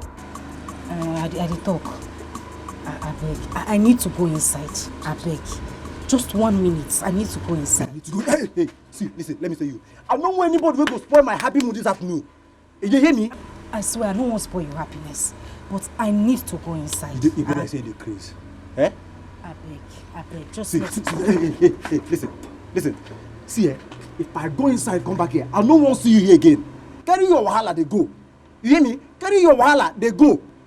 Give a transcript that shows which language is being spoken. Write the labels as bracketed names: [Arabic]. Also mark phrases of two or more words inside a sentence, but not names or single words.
[Nigerian Pidgin] I did talk. I beg. I need to go inside. I beg. Just 1 minute. I need to go inside. Hey, see, listen, let me tell you. I don't want anybody will go spoil my happy mood this afternoon. Did you hear me? I swear, I don't want to spoil your happiness. But I need to go inside. You better say the craze. I beg. Just see, hey, listen. See, if I go inside, come back here, I don't want to see you here again. Carry your wahala, they go. You hear me? Carry your wahala, they go.